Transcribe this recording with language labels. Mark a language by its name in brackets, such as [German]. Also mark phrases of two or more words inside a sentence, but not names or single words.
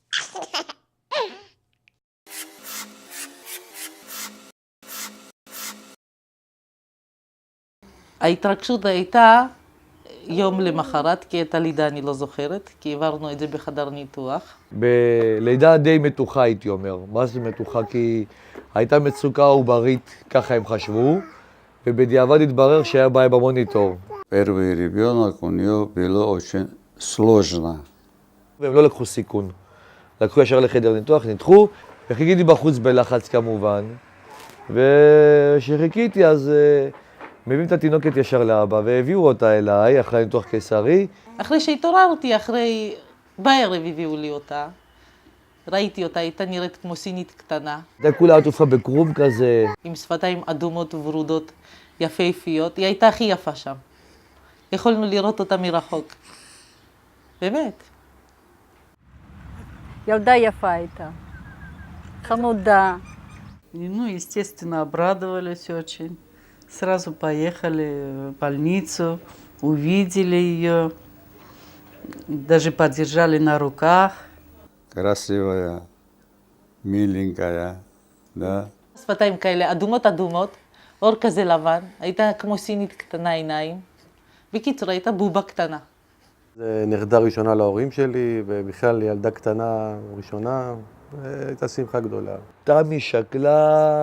[Hebrew] ההתרגשות הייתה יום למחרת, כי את הלידה אני לא זוכרת, כי עברנו את זה בחדר ניתוח. בלידה די מתוחה הייתי אומר. מה זה מתוחה? כי הייתה מצוקה עוברית, ככה הם חשבו, ובדיעבד התברר שהיה בעיה במוניטור. [Russian] Первый ребенок у нее было очень сложно. [Hebrew] והם לא לקחו סיכון. לקחו ישר לחדר ניתוח, ניתחו, וחיכיתי בחוץ בלחץ כמובן. וכשחיכיתי אז מביאים את התינוקת ישר לאבא, והביאו אותה אליי אחרי ניתוח קיסרי. אחרי שהתעוררתי, בערב הביאו לי אותה. ראיתי אותה, הייתה נראית כמו סינית קטנה. הייתה כולה עטופה בקרום כזה. עם שפתיים אדומות וורודות, יפהפיות. היא הייתה הכי יפה שם. יכולנו לראות אותה מרחוק. באמת. ילדה יפה הייתה. חמודה. [Russian] Ну, естественно, обрадовались очень. Сразу поехали в больницу, увидели ее, даже подержали на руках. Красивая, миленькая, да. [Hebrew] שפתיים כאלה אדומות, אור כזה לבן. הייתה כמו סינית קטנה עיניים. בקיצור, הייתה בובה קטנה. זה נכדה ראשונה להורים שלי, ובכלל ילדה קטנה ראשונה, הייתה שמחה גדולה. תמי שקלה,